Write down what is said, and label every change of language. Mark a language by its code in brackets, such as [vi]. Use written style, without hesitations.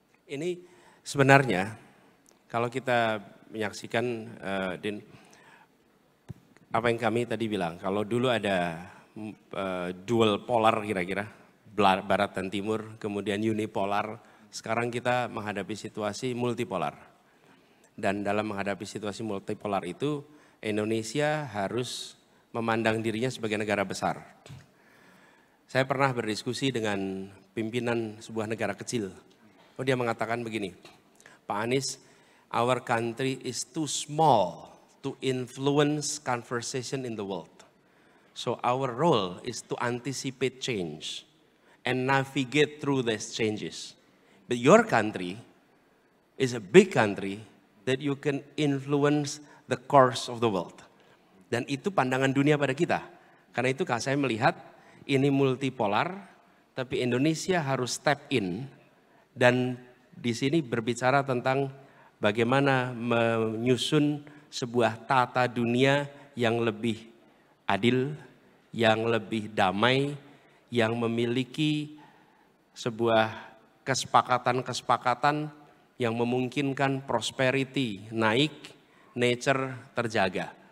[id] Ini Sebenarnya kalau kita menyaksikan Din, apa yang kami tadi bilang, kalau dulu ada dual polar kira-kira, barat dan timur, kemudian unipolar, sekarang kita menghadapi situasi multipolar. Dan dalam menghadapi situasi multipolar itu, Indonesia harus memandang dirinya sebagai negara besar. Saya pernah berdiskusi dengan pimpinan sebuah negara kecil. Dia mengatakan begini, [en] Pak Anies, our country is too small to influence conversation in the world. So our role is to anticipate change and navigate through these changes. But your country is a big country that you can influence the course of the world. [id] Dan itu pandangan dunia pada kita. Karena itu saya melihat ini multipolar, tapi Indonesia harus [en] step in [id] dan di sini berbicara tentang bagaimana menyusun sebuah tata dunia yang lebih adil, yang lebih damai, yang memiliki sebuah kesepakatan-kesepakatan yang memungkinkan prosperity naik, nature terjaga.